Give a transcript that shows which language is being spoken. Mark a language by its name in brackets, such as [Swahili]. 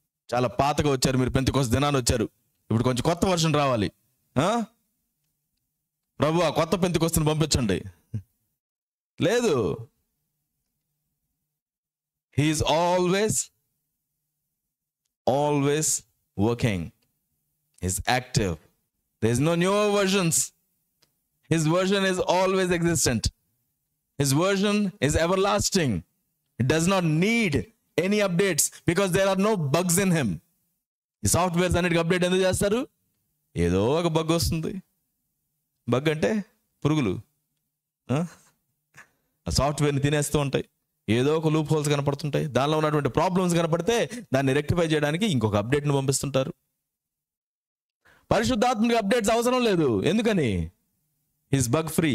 [Telugu] చాలా పాతగా వచ్చారు మీరు, పెంతెకోస్తు దినాన్ని వచ్చారు, ఇప్పుడు కొంచెం కొత్త వర్షన్ రావాలి. ప్రభువా కొత్త పెంతెకోస్తుని పంపించండి. లేదు, [English] He is always working. He's active. There is no newer versions. His version is always existent. His version is everlasting. It does not need any updates because there are no bugs in him. [Telugu] ఈ softwares అన్నిటికీ update ఎందుకు చేస్తారు? ఏదో ఒక bug వస్తుంది, bug అంటే పురుగులు ఆ సాఫ్ట్వేర్ని తినేస్తూ ఉంటాయి. ఏదో ఒక లూప్ హోల్స్ కనపడుతుంటాయి. దానిలో ఉన్నటువంటి ప్రాబ్లమ్స్ కనపడితే దాన్ని రెక్టిఫై చేయడానికి ఇంకొక అప్డేట్ను పంపిస్తుంటారు. పరిశుద్ధాత్మకి అప్డేట్స్ అవసరం లేదు. ఎందుకని? [English] Is bug free.